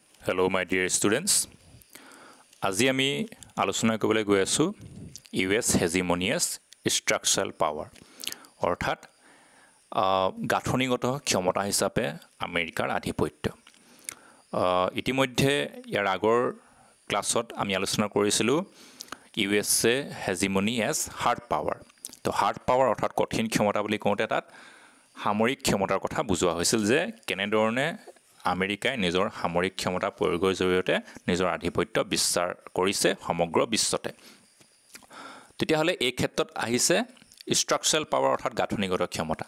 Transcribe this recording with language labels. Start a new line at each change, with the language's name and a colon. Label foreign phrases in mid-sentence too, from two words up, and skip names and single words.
English: Hello my dear students.
Assamese: আজি আমি আলোচনা কৰিবলৈ গৈ আছো
English: US hegemonious structural power
Assamese: অৰ্থাৎ গাঠনিগত ক্ষমতা হিচাপে আমেৰিকাৰ আধিপত্য। ইতিমধ্যে ইয়াৰ আগৰ ক্লাছত আমি আলোচনা কৰিছিলো
English: USA hegemony as hard power।
Assamese: তো
English: hard power
Assamese: অৰ্থাৎ কঠিন ক্ষমতা বুলি কওঁতে তাত সামৰিক ক্ষমতাৰ কথা বুজোৱা হৈছিল যে কেনেধৰণে আমেৰিকাই নিজৰ সামৰিক ক্ষমতা প্ৰয়োগৰ জৰিয়তে নিজৰ আধিপত্য বিস্তাৰ কৰিছে সমগ্ৰ বিশ্বতে। তেতিয়াহলে এই ক্ষেত্ৰত আহিছে
English: structural power
Assamese: অৰ্থাৎ গাঠনিগত ক্ষমতা।